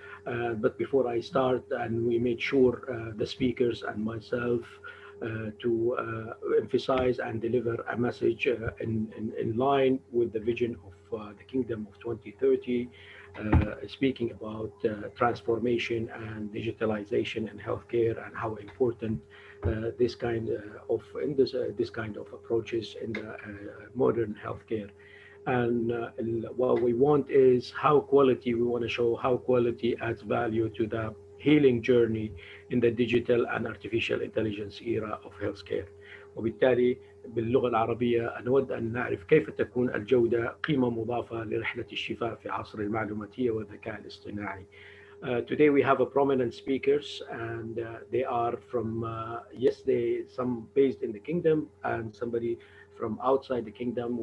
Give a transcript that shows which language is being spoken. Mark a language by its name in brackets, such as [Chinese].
[English] But before I start, and we made sure the speakers and myself to emphasize and deliver a message in line with the vision of the Kingdom of 2030, speaking about transformation and digitalization in healthcare and how important this kind of approaches in the modern healthcare. And what we want is how quality, we want to show how quality adds value to the healing journey in the digital and artificial intelligence era of healthcare. [Arabic] وبالتالي باللغة العربية نود أن نعرف كيف تكون الجودة قيمة مضافة لرحلة الشفاء في عصر المعلوماتية والذكاء الاصطناعي. [English] Today we have a prominent speakers, and they are from some based in the kingdom and somebody from outside the kingdom.